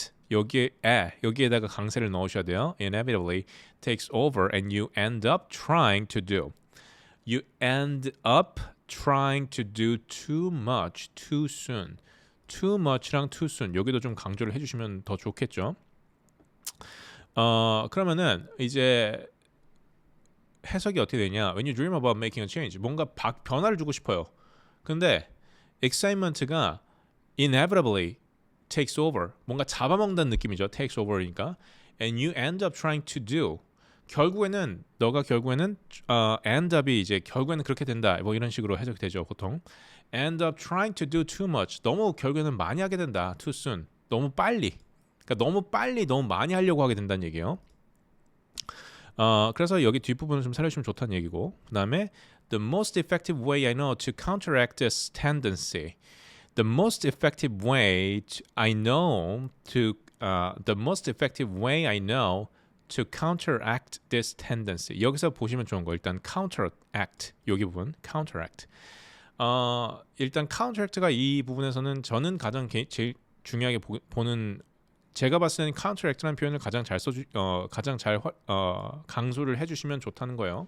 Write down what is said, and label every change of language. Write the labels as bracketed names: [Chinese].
[Korean] 여기에다가 강세를 넣으셔야 돼요. [English] Inevitably takes over and you end up trying to do. You end up trying to do too much too soon. Too much [Korean] 랑 [English] too soon [Korean] 여기도 좀 강조를 해주시면 더 좋겠죠. 그러면은 이제 해석이 어떻게 되냐? [English] When you dream about making a change, [Korean] 뭔가 변화를 주고 싶어요. 근데 excitement가 [English] inevitably takes over, [Korean] 뭔가 잡아먹는다는 느낌이죠. [English] takes over니까. And you end up trying to do. [Korean] 너가 결국에는 end up이 이제 결국에는 그렇게 된다. 뭐 이런 식으로 해석이 되죠, 보통. [English] End up trying to do too much. [Korean] 너무 결국에는 많이 하게 된다. [English] Too soon. [Korean] 너무 빨리. 그러니까 너무 많이 하려고 하게 된다는 얘기예요. 그래서 여기 뒷부분을 좀 살려주시면 좋다는 얘기고. 그다음에 [English] the most effective way I know to counteract this tendency. The most effective way I know to the most effective way I know to counteract this tendency. [Korean] 여기서 보시면 좋은 거 일단 counteract 여기 부분 counteract. 일단 counteract가 이 부분에서는 저는 가장 제일 중요하게 보는 제가 봤을 때는 counteract라는 표현을 가장 잘 가장 잘 강조를 해주시면 좋다는 거예요.